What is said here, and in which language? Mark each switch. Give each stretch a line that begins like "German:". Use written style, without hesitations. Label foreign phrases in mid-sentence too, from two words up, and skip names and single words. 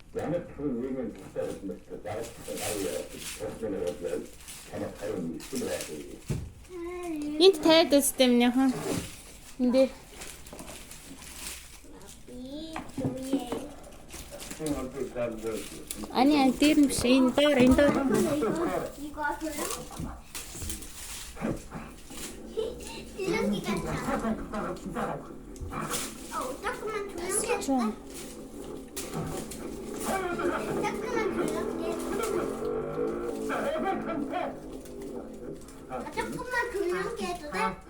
Mongolian: Энд тавиад үзтээ минийхан. Энд дээр. 아니야, дээр нь биш. Энэ доор.
Korean: 이거 줄넘기 같아. 조금만 줄넘기. 좋아. 조금만 줄넘기 해도 돼?